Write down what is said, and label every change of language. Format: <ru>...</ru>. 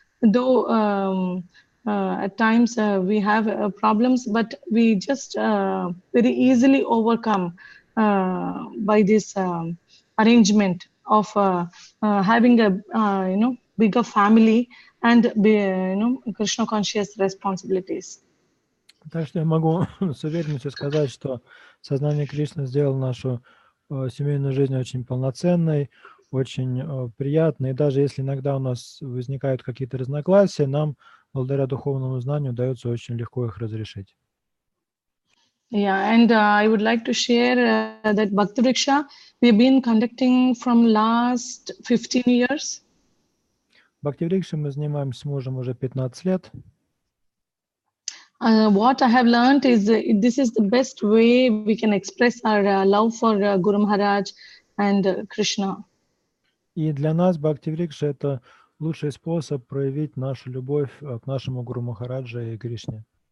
<en>Though at times we have problems, but we just very easily overcome by this arrangement of having a bigger family and Krishna conscious responsibilities.</en> <ru>Так что я могу с уверенностью сказать, что сознание Кришны сделало нашу семейную жизнь очень полноценной, очень приятной. И даже если иногда у нас возникают какие-то разногласия, нам, благодаря духовному знанию, удается очень легко их разрешить.</ru> <en>Yeah, and I would like to share that Bhakti Vriksha we've been conducting from last 15 years.</en> <ru>Бхакти Врикшей мы занимаемся с мужем уже 15 лет.</ru> <en>What I have learned is this is the best way we can express our love for Guru Maharaj and Krishna.</en> <ru>И для нас Бхакти Врикша — это лучший способ проявить нашу любовь к нашему Гуру Махараджа и Кришне.</ru>